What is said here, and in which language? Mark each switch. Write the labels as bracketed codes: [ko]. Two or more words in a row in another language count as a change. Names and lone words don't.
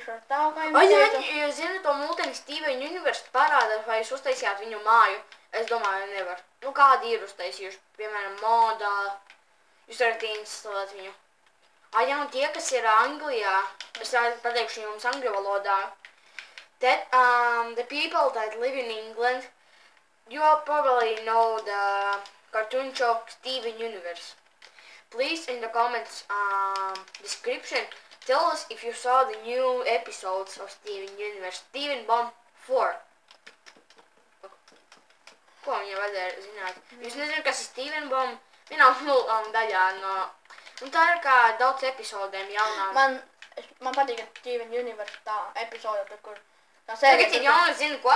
[lv] stāvu, kā jums teicu. Jā, jūs zināt to multeni Steven Universe parāda, vai jūs uztaisījāt viņu māju. Es domāju, nevar. Nu, kādi ir uztaisījuši, piemēram, modā. Jūs varat instalēt viņu. Jā, un tie, kas ir Anglijā, es pateikšu jums angļu valodā. [en] The people that live in England, you all probably know the cartoon show Steven Universe. Please, in the comments description, tell us if you saw the new episodes of Steven Universe. Steven Bomb 4. [lv] Ko viņam vajadzēja zināt? Jūs nezināt, kas ir Steven Bomb? Vienā daļā no... Un tā ir kā daudz epizodēm jaunām. Man patīk Steven Universe tā epizode, kur... Tagad ir jauna, zinu ko?